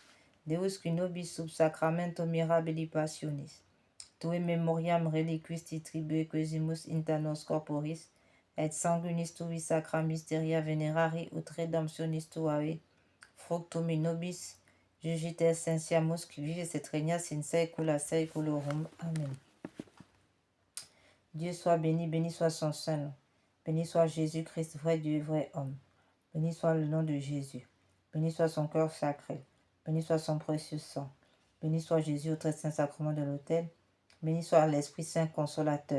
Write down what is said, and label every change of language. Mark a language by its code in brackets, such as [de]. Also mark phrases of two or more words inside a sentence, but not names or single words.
[la] Deus qui nobis sub sacramento mirabili passionis, tui memoriam reliquisti tribue quesimus inter nos corporis, et sanguinis tui sacra mysteria venerari ut redemptionis tuae, fructum in nobis jugit essentiamus qui vives et regnas in saecula saeculorum. Amen. [fr] Dieu soit béni, béni soit son Saint, béni soit Jésus-Christ, vrai Dieu, vrai homme. Béni soit le nom de Jésus, béni soit son cœur sacré, béni soit son précieux sang, béni soit Jésus au très saint sacrement de l'autel, béni soit l'Esprit Saint consolateur.